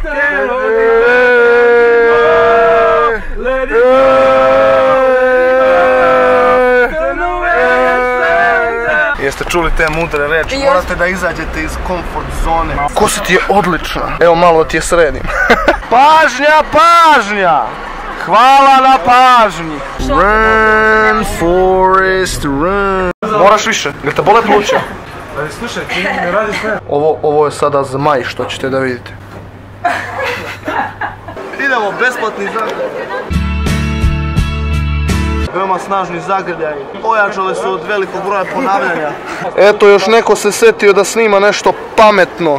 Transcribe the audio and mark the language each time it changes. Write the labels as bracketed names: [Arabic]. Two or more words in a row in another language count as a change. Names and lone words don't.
[Serbian] Jeste čuli te mudre reči, morate da izađete iz komfort zone. Kosa ti je odlična, evo malo da ti je sredim. Pažnja! Hvala na pažnji. [English] Run, Forest, run. [Serbian] Moraš više, jer te bole pluća. Ali slušaj, ti ne radi sve. Ovo je sada zmaj što ćete da vidite. Idemo, besplatni zagrljaj. Veoma snažni zagrljaj. Ojačale su od velikog broja ponavljanja. Eto, još neko se setio da snima nešto pametno.